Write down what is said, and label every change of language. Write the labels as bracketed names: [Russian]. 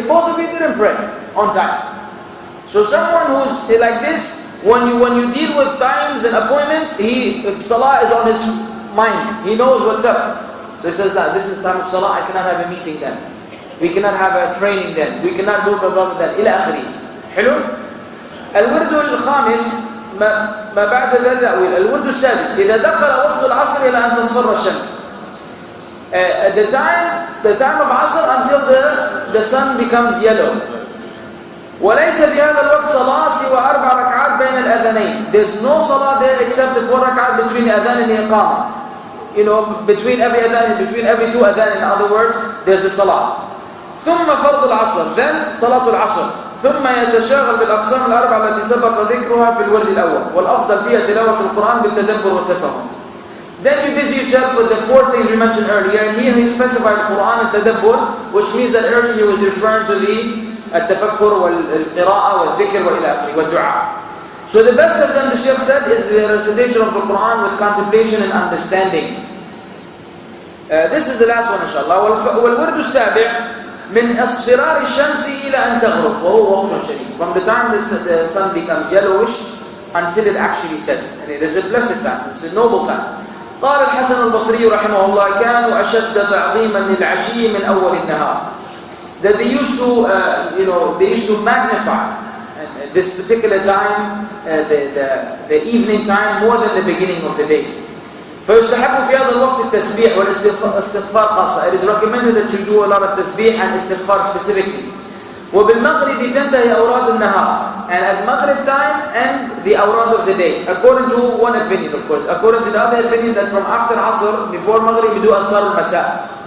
[English] Both of you didn't pray on time. So someone who's like this, when you deal with times and appointments, Salah is on his mind. He knows what's up. So he says that this is time of Salah, I cannot have a meeting then. We cannot have a training then. We cannot do blah blah then. [Arabic] إلى آخره. حلو؟ الورد الخامس ما بعد ذلك الورد السادس إذا دخل وقت العصر إلى أن تصفر الشمس. [English] The time of Asr until the sun becomes yellow. [Arabic] وليس في هذا الوقت صلاة سوى 4 ركعات بين الأذانين. [English] There's no salah there except the 4 ركعات between adhan and iqamah. Between every adhan, between every 2 adhan, in other words, there's a salah. [Arabic] ثم فرض العصر, then صلاة العصر. ثم يتشاغل بالأقسام الأربعة التي سبق ذكرها في الورد الأول. والأفضل فيها تلاوة القرآن بالتدبر والتفهم. [English] Then you busy yourself with the 4 things we mentioned earlier. And here he specified Quran and tadabbur, which means that earlier he was referring to the [Arabic] التفكر والقراءة والذكر وإلى آخره والدعاء. [English] So the best of them, the Shaykh said, is the recitation of the Quran with contemplation and understanding. This is the last one, inshallah. [Arabic] والورد السابع من اصفرار الشمس إلى أن تغرب وهو وقت شديد. [English] From the time the sun becomes yellowish until it actually sets, and it is a blessed time. It's a noble time. [Arabic] قال الحسن البصري رحمه الله كانوا أشد تعظيما للعشي من أول النهار. [English] That they used to magnify this particular time, the evening time, more than the beginning of the day. [Arabic] فيستحب في هذا الوقت التسبيح والاستغفار خاصة. [English] It is recommended that you do a lot of tasbih and istighfar specifically. [Arabic] وبالمغرب تنتهي أوراد النهار, [English] and at Maghrib time and the awrad of the day, according to one opinion, of course. According to the other opinion, that from after Asr, before Maghrib, you do أذكار المساء.